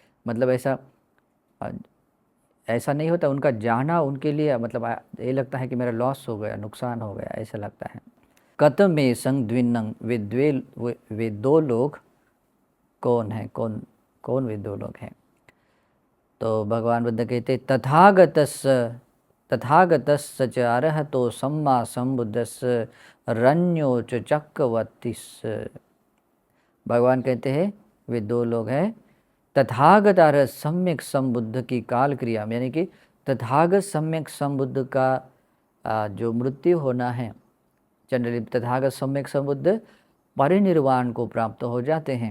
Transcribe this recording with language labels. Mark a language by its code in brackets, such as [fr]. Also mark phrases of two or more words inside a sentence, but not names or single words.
[hi] मतलब ऐसा नहीं होता, उनका जाना उनके लिए मतलब ये लगता है कि मेरा लॉस हो गया, नुकसान हो गया, ऐसा लगता है। [pi] कथम में संग द्विन्नंग, [hi] वे दो लोग कौन है, कौन कौन वे दो लोग हैं? तो भगवान बुद्ध कहते, [pi] तथागतस्य च अरहतो सम्मा संबुद्धस्य रण्यो च चक्रवर्तिस्य। [hi] भगवान कहते हैं वे दो लोग हैं, तथागत और सम्यक संबुद्ध की काल क्रिया में, यानी कि तथागत सम्यक संबुद्ध का जो मृत्यु होना है, जनरली तथागत सम्यक संबुद्ध परिनिर्वाण को प्राप्त हो जाते हैं।